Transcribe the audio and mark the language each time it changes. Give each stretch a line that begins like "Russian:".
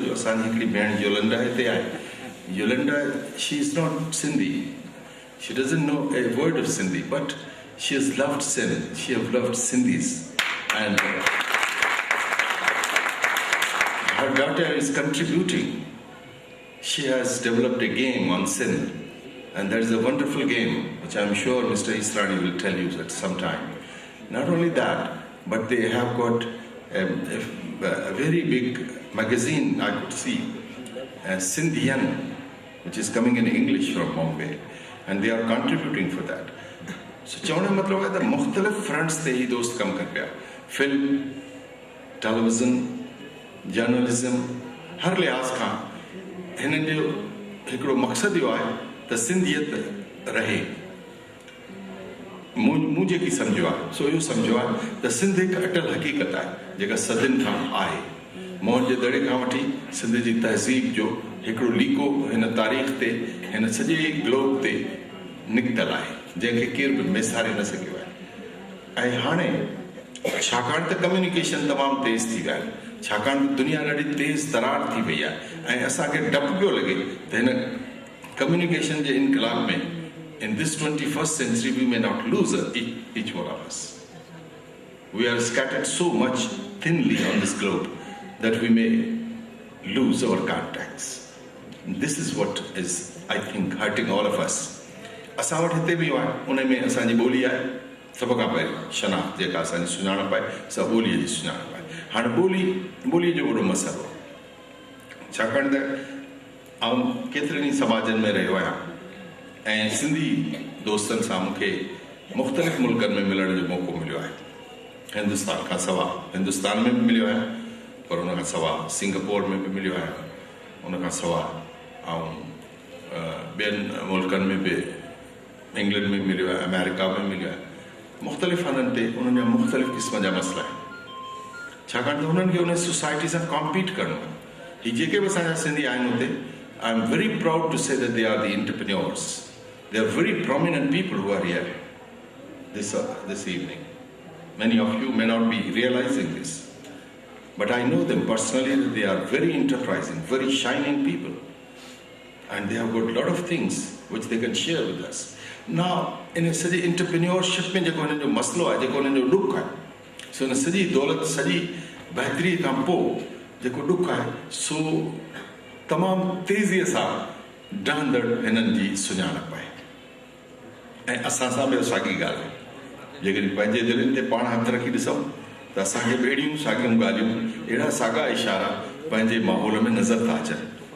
Sindhi: जो असांजी हिकिड़ी भेण योलंडा हिते आहे।
English: Yolanda, she is not Sindhi, she doesn't know a word of Sindhi, but she has loved Sindh, she have loved Sindhis, and her daughter is contributing. She has developed a game on Sindh, and there is a wonderful game which I'm sure Mr. Israni will tell you at some time. Not only that, but they have got a very big magazine I could see, Sindhian, which is coming in English from Bombay, and they are contributing for that.
Sindhi: So चवण का मतलब है त मुख्तलिफ fronts ते ही दोस्त कम कर पिया, फिल्म, टेलीविज़न, जर्नलिज्म, हर लिहाज़ खां हिननि जो हिकिड़ो मक़सदु इहो आहे त सिंधियत रहे। मूं जेकी सम्झो आहे सो इहो सम्झो आहे त सिंध हिकु अटल हक़ीक़त आहे जेका सदियुनि खां आहे। मोहन जे दड़े खां वठी सिंध जी तहज़ीब जो हिकिड़ो लीको हिन तारीख़ ते, हिन सॼे ग्लोब ते निकितल आहे, जंहिंखे केर बि मेसारे न सघियो आहे। ऐं हाणे छाकाणि त कम्युनिकेशन तमामु तेज़ थी विया आहिनि, छाकाणि त दुनिया ॾाढी तेज़ तरार थी वई आहे, ऐं असांखे डपु पियो लॻे त हिन कम्युनिकेशन जे इनकलाब में
English: in this 21st century we may not lose each one of us. We are scattered so much thinly on this globe that we may lose our contacts. And this is what is, I think, hurting all of us.
Sindhi: असां वटि हिते बि आहे, उन में असांजी ॿोली आहे, सभ खां पहिरीं शनाख़्त जेका असांजी सुञाणप आहे, सा ॿोलीअ जी सुञाणप आहे। हाणे ॿोलीअ जो वॾो मसइलो, छाकाणि त आउं केतिरनि ई समाजनि में रहियो आहियां ऐं सिंधी दोस्तनि सां मूंखे मुख़्तलिफ़ मुल्कनि में मिलण जो मौक़ो मिलियो आहे। हिंदुस्तान खां सवाइ हिंदुस्तान में बि मिलियो आहियां, पर उन खां सवाइ सिंगापुर में बि मिलियो आहियां, उन खां सवाइ ऐं ॿियनि मुल्कनि में बि, इंग्लैंड में मिलियो आहे, अमेरिका में मिलियो आहे। मुख़्तलिफ़ हंधनि ते उन्हनि जा मुख़्तलिफ़ क़िस्म जा मसइला आहिनि, छाकाणि त उन्हनि खे उन सोसाइटी सां कॉम्पीट करिणो आहे। हीअ जेके बि असांजा सिंधी आहिनि हुते,
English: I am very proud to say that they are the entrepreneurs. They are very prominent people who are here this evening. Many of you may not be realizing this, but I know them personally. They are very enterprising, very shining people, and they have got a lot of things which they can share with us. Now, in a
Sindhi: सॼी entrepreneurship में जेको हिननि जो मसलो आहे, जेको हिननि जो ॾुख आहे, सो हिन सॼी दौलत, सॼी बहितरी खां पोइ जेको ॾुख आहे, सो तमामु तेज़ीअ सां डहंदड़ हिननि जी सुञाणप आहे ऐं असां सां बि साॻी ॻाल्हि आहे जेकॾहिं पंहिंजे दिलनि ते पाण हथ रखी ॾिसूं त असांखे अहिड़ियूं साॻियूं ॻाल्हियूं अहिड़ा साॻा इशारा पंहिंजे माहौल में नज़र था अचनि